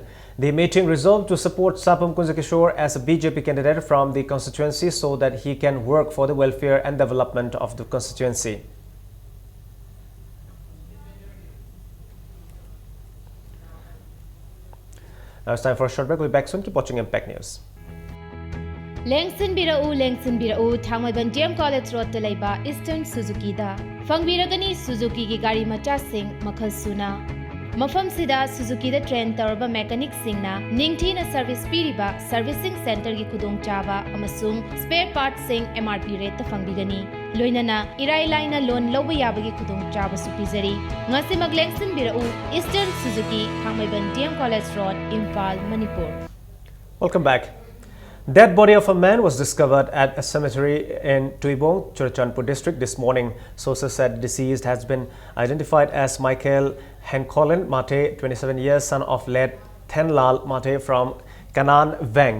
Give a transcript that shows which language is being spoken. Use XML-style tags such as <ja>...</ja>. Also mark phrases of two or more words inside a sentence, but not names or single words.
<en>The meeting resolved to support Sapam Kunjakishore as a BJP candidate from the constituency so that he can work for the welfare and development of the constituency. Now it's time for a short break. We'll be back soon. Keep watching Impact News.</en> <mni>Lengsin birau Thangmaiban DM College Road to Laiba Eastern Suzuki da Fangbiragani Suzuki ki gari macha sing makhal suna Mafam sida Suzuki da train tarba mechanic singna ningthina service piriba</mni> <en>servicing center</en> <mni>ki khudong chaba amasung</mni> <en>spare parts</en> <mni>sing</mni> <en>MRP rate</en> <mni>ta fangbigani loinana irai laina loan loba yabagi khudong chaba su pizari ngasi maglengsin birau Eastern Suzuki Thangmaiban DM College Road Imphal Manipur.</mni> <en>Welcome back. Dead body of a man was discovered at a cemetery in Tuibong, Churachandpur district this morning. Sources said deceased has been identified as Michael Hencolin Mate, 27 years, son of late Thenlal Mate from Kanan Veng.</en>